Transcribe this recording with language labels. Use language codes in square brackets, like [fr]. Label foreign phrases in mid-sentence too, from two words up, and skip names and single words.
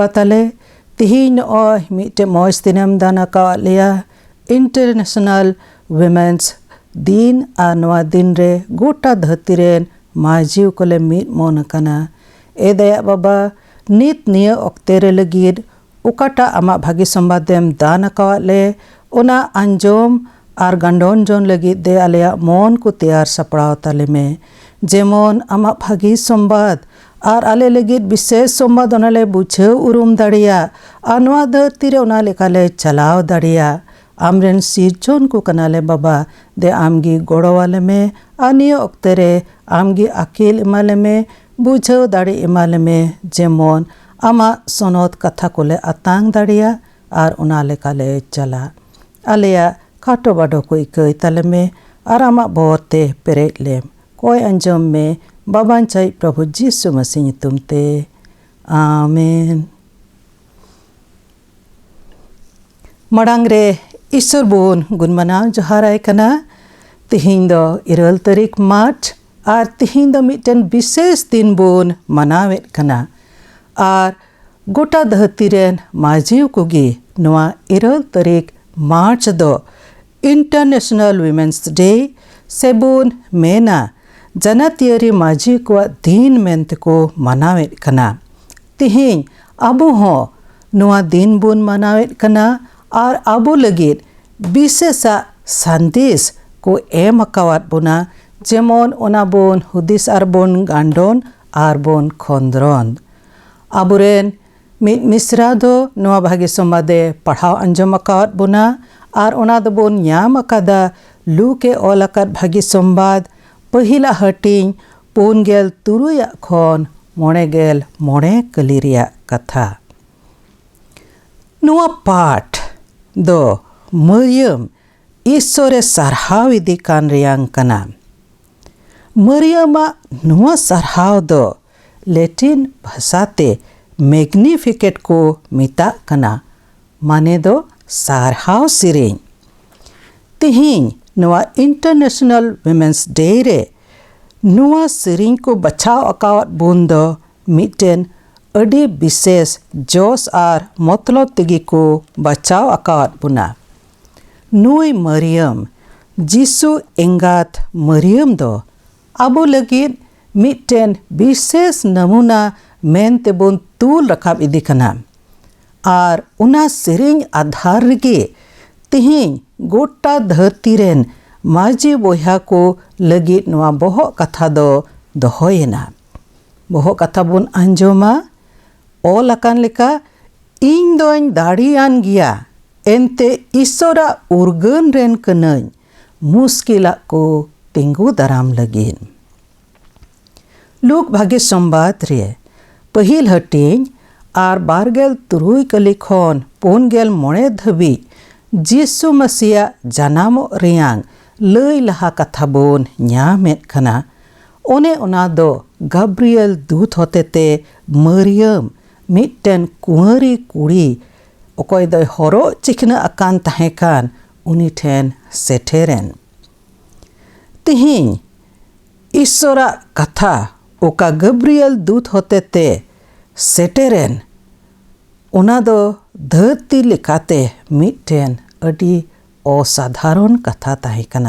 [sat] ताले तिहिन ओ मिटे मौज दिनम दाना का लिया [en] International Women's [sat] दिन आनवा दिन रे गोटा धरती रेन माजिव कोले मिट मोन कना ए दया बाबा नित निय ऑक्ते रे लगिद उकाटा आमा भागी संबादेम दाना का ले ओना अंजोम आर गंडोन जोन लगी दे आलिया मन को तैयार सपड़ाव ताले में जेमन आमा भागी संबाद आर आले लगी विशेष संबाद ओनाले बुझे उरुम दाड़िया आनवा धरती रे ओना लेकाले चलाव दाड़िया आमरेन सिरजोन को कनाले बाबा दे आमगी गोड़वाले में आनिय ऑक्ते रे आमगी अकील इमाले में बुझे दाड़ी इमाले में जेमन आमा सोनोत कथा कोले अतांग दाड़िया आर ओना लेकाले चला आलिया खाटो बाडो कोई कई तले में आरामा बोते पेरेट लेम कोई अंजम में बाबान चाई प्रभु जीसु मसीह तुमते आमेन। मडांग रे ईश्वर बोन गुनमना जोहाराय कना तिहिन दो 2 तारीख मार्च आर तिहिन दो मिटन विशेष दिन बोन मनावेत कना आर गोटा धरती रेन माजिव कोगी नवा 2 तारीख मार्च दो [en] International Women's Day [sat] सेबुन मेना जनातियारी माजी को दिन मेंते को मनावेत कना तिहिन अबो हो नवा दिन बुन मनावेत कना और अबो लगित विशेषा संदेश को एम अकावात बुना जेमन ओना बोन हुदिस आर बोन गांडोन आर बोन खोंद्रोन अबुरेन मित मिश्रा दो नवा भागी संबादे पढ़ाव अंजम अकावात बुना आर ओना दबोन न्याम अकादा लू के ओलाकात भागी संबाद पहिला हटिंग 4 खन 9 कली रिया कथा नुआ पाठ दो मरियम ईश्वरे सरहाव इदी कान रियांग कना मरियमा नुआ सरहाव दो लैटिन भाषाते मैग्निफिकेट को मिता कना माने दो सारहाव सिरें तिहिन नुआ [en] International Women's Day [sat] रे नुआ सिरें को बचाव अकावत बुंदो मिटेन अडी विशेष जोश आर मतलब तिगी को बचाव अकावत बुना नुई मरियम जीसु एंगात मरियम दो अबो लगिन मिटेन विशेष नमूना मेनते बुन तूल रखाब इदी कना आर उना सिरें आधार गे तिहिन गोटा धरती रेन माजी बोहा को लगित नवा बोहक कथा दो दोहोयेना। बोहक कथा बुन आंजोमा ऑल अकान लेका इन दोइन दाड़ियान गिया एनते ईश्वरा उर्गन रेन कनई मुस्किला को तिंगु दाराम लगिन। लूक भागे संबाद रे पहिल हटिंग आर 12 कली खन 4 मोड़े धबी जीसु मसीहा जानामो रियांग लई लहा कथा बोन ᱧᱟᱢᱮᱫ ᱠᱟᱱᱟ। ओने ओना दो गब्रियल दूत होतेते मरियम मिट्टन कुंवरी कुड़ी ओकोय दो हरो चिकना अकान तहेकान उनी ठेन सेठेरेन। तिहिं ईश्वरा कथा ओका गब्रियल दूत होतेते सेटेरेन ओना दो धरती लेकाते मिट्टन अडी असाधारण कथा तहेकाना।